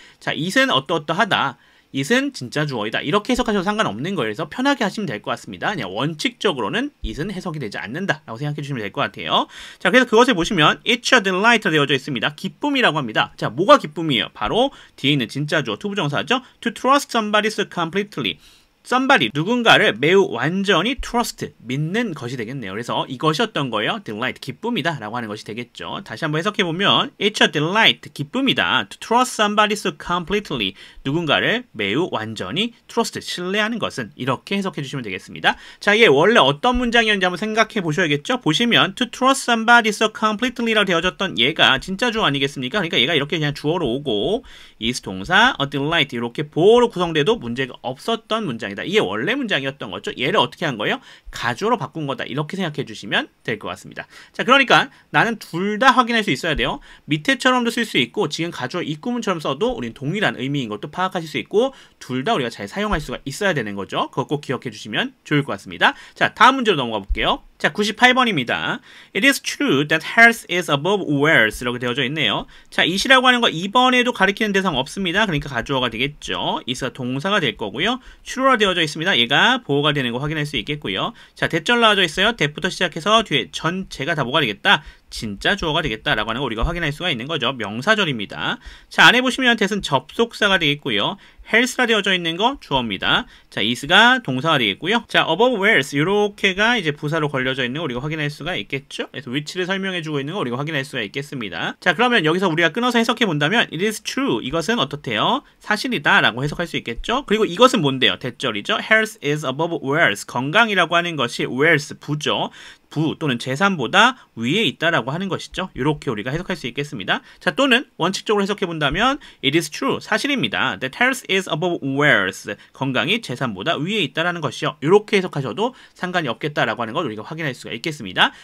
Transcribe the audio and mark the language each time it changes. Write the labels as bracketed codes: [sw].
[ko] 자, it은 어떠어떠하다. it은 진짜 주어이다. 이렇게 해석하셔도 상관없는 거예요. 그래서 편하게 하시면 될 것 같습니다. 그냥 원칙적으로는 it은 해석이 되지 않는다 라고 생각해 주시면 될 것 같아요. 자, 그래서 그것을 보시면 [en] It's a delight [ko] 되어져 있습니다. 기쁨이라고 합니다. 자, 뭐가 기쁨이에요? 바로 뒤에 있는 진짜 주어 투부정사죠. [en] To trust somebody so completely. [ko] somebody, 누군가를 매우 완전히 trust, 믿는 것이 되겠네요. 그래서 이것이 어떤 거예요? delight, 기쁨이다 라고 하는 것이 되겠죠. 다시 한번 해석해보면 [en] It's a delight, [ko] 기쁨이다. [en] To trust somebody so completely, [ko] 누군가를 매우 완전히 trust, 신뢰하는 것은 이렇게 해석해주시면 되겠습니다. 자, 이게 원래 어떤 문장이었는지 한번 생각해 보셔야겠죠. 보시면 [en] To trust somebody so completely [ko] 라고 되어졌던 얘가 진짜 주어 아니겠습니까? 그러니까 얘가 이렇게 그냥 주어로 오고 is 동사, a delight 이렇게 보어로 구성돼도 문제가 없었던 문장 이게 원래 문장이었던 거죠. 얘를 어떻게 한 거예요? 가주어로 바꾼 거다. 이렇게 생각해 주시면 될 것 같습니다. 자, 그러니까 나는 둘 다 확인할 수 있어야 돼요. 밑에처럼도 쓸 수 있고 지금 가주어 입구문처럼 써도 우리는 동일한 의미인 것도 파악하실 수 있고 둘 다 우리가 잘 사용할 수가 있어야 되는 거죠. 그거 꼭 기억해 주시면 좋을 것 같습니다. 자, 다음 문제로 넘어가 볼게요. 자, 98번입니다. [en] It is true that health is above wealth 이렇게 되어져 있네요. [ko] 자, it이라고 하는 거 이번에도 가리키는 대상 없습니다. 그러니까 가주어가 되겠죠. it가 동사가 될 거고요. true라 되어져 있습니다. 얘가 보어가 되는 거 확인할 수 있겠고요. 자, 대절 나와져 있어요. that부터 시작해서 뒤에 전체가 다 뭐가 되겠다? 진짜 주어가 되겠다라고 하는 거 우리가 확인할 수가 있는 거죠. 명사절입니다. 자, 안에 보시면 that은 접속사가 되겠고요. health라 되어져 있는 거 주어입니다. 자, is가 동사가 되겠고요. 자, above wealth 이렇게가 이제 부사로 걸려져 있는 거 우리가 확인할 수가 있겠죠. 그래서 위치를 설명해주고 있는 거 우리가 확인할 수가 있겠습니다. 자, 그러면 여기서 우리가 끊어서 해석해 본다면 [en] it is true [ko] 이것은 어떻대요? 사실이다 라고 해석할 수 있겠죠. 그리고 이것은 뭔데요? 대절이죠. [en] health is above wealth [ko] 건강이라고 하는 것이 [en] wealth [ko] 부죠. 부 또는 재산보다 위에 있다라고 하는 것이죠. 이렇게 우리가 해석할 수 있겠습니다. 자, 또는 원칙적으로 해석해 본다면 [en] it is true [ko] 사실입니다. [en] that health is above wealth [ko] 건강이 재산보다 위에 있다라는 것이요. 이렇게 해석하셔도 상관이 없겠다라고 하는 걸 우리가 확인할 수가 있겠습니다.